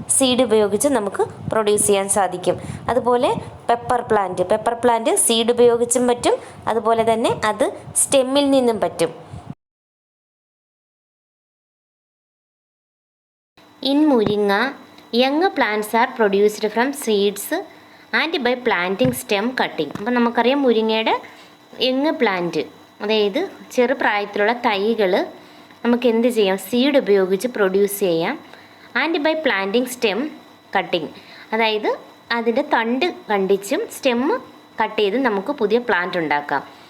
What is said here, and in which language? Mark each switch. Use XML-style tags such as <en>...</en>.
<ml>Seed ഉപയോഗിച്ച് നമുക്ക് produce ചെയ്യാൻ സാധിക്കും. അതുപോലെ പെപ്പർ പ്ലാന്റ് സീഡ് ഉപയോഗിച്ചും പറ്റും, അതുപോലെ തന്നെ അത് സ്റ്റെമ്മിൽ നിന്നും പറ്റും.</ml> <en>In muringa young plants are produced from seeds and by planting stem cutting.</en> <ml>അപ്പോൾ നമുക്കറിയാം മുരിങ്ങയുടെ യങ് പ്ലാന്റ്, അതായത് ചെറുപ്രായത്തിലുള്ള തൈകൾ നമുക്ക് എന്ത് ചെയ്യാം? സീഡ് ഉപയോഗിച്ച് പ്രൊഡ്യൂസ് ചെയ്യാം.</ml> <en>and by planting stem cutting,</en> <ml>അതായത് അതിൻ്റെ തണ്ട് കണ്ടിച്ചും സ്റ്റെമ്മ് കട്ട് ചെയ്ത് നമുക്ക് പുതിയ പ്ലാന്റ് ഉണ്ടാക്കാം.</ml>